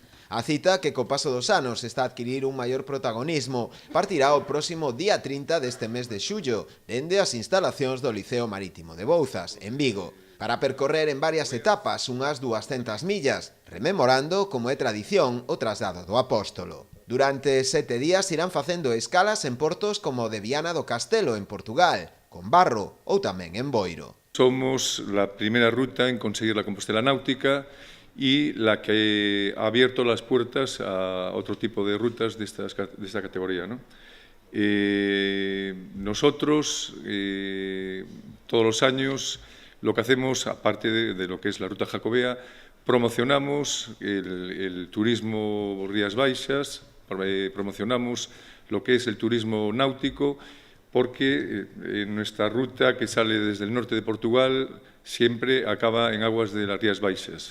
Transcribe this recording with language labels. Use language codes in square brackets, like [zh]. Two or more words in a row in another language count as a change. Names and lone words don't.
[gl] A cita, que co paso dos anos está a adquirir un maior protagonismo, partirá o próximo día 30 deste mes de xullo, dende as instalacións do Liceo Marítimo de Bouzas, en Vigo, para percorrer en varias etapas unhas 200 millas, rememorando, como é tradición, o traslado do apóstolo. Durante 7 días irán facendo escalas en portos como o de Viana do Castelo, en Portugal, Combarro ou tamén en Boiro. [es] Somos la primera ruta en conseguir la Compostela Náutica y la que ha abierto las puertas a otro tipo de rutas de esta categoría, ¿no? Nosotros, todos los años, lo que hacemos, aparte de lo que es la ruta jacobea, promocionamos el turismo Rías Baixas, promocionamos lo que es el turismo náutico, porque nuestra ruta, que sale desde el norte de Portugal, siempre acaba en aguas de las Rías Baixas.